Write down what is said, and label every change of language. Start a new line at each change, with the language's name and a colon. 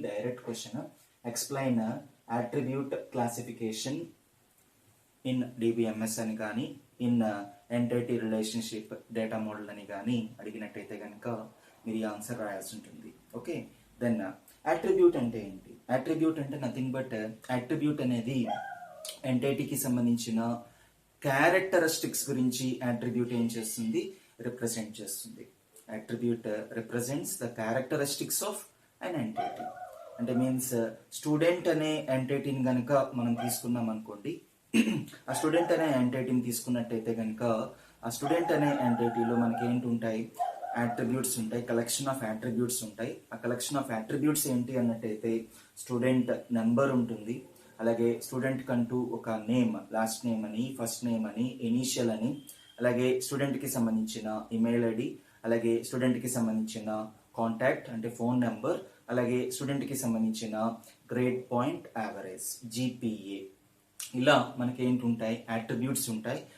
English: direct question, explain attribute classification in DBMS అని కానీ, in entity relationship data model అని కానీ
Telugu: అడిగినట్టయితే కనుక మీరు ఈ ఆన్సర్ రాయాల్సి ఉంటుంది. ఓకే, దెన్ అట్రిబ్యూట్ అంటే ఏంటి? అట్రిబ్యూట్ అంటే
English: nothing but,
Telugu: అట్రిబ్యూట్ అనేది ఎంటిటీకి సంబంధించిన క్యారెక్టరిస్టిక్స్ గురించి అట్రిబ్యూట్ ఏం చేస్తుంది? రిప్రజెంట్ చేస్తుంది.
English: Attribute represents the characteristics of an entity.
Telugu: అంటే మీన్స్ స్టూడెంట్ అనే ఎంటిటీని కనుక మనం తీసుకున్నాం అనుకోండి, ఆ స్టూడెంట్ అనే ఎంటిటీని తీసుకున్నట్టయితే కనుక ఆ స్టూడెంట్ అనే ఎంటిటీలో మనకి ఏంటి ఉంటాయి? అట్రిబ్యూట్స్ ఉంటాయి,
English: collection of attributes
Telugu: ఉంటాయి. ఆ కలెక్షన్ ఆఫ్ అట్రిబ్యూట్స్ ఏంటి అన్నట్టయితే స్టూడెంట్ నెంబర్ ఉంటుంది, అలాగే స్టూడెంట్ కంటూ ఒక నేమ్, లాస్ట్ నేమ్ అని, ఫస్ట్ నేమ్ అని, ఇనీషియల్ అని, అలాగే స్టూడెంట్కి సంబంధించిన ఇమెయిల్ ఐడి, అలాగే స్టూడెంట్కి సంబంధించిన కాంటాక్ట్ అంటే ఫోన్ నెంబర్, అలాగే స్టూడెంట్కి సంబంధించిన గ్రేడ్ పాయింట్ యావరేజ్ జీపీఏ, ఇలా మనకి ఏంటి ఉంటాయి? అట్రిబ్యూట్స్ ఉంటాయి.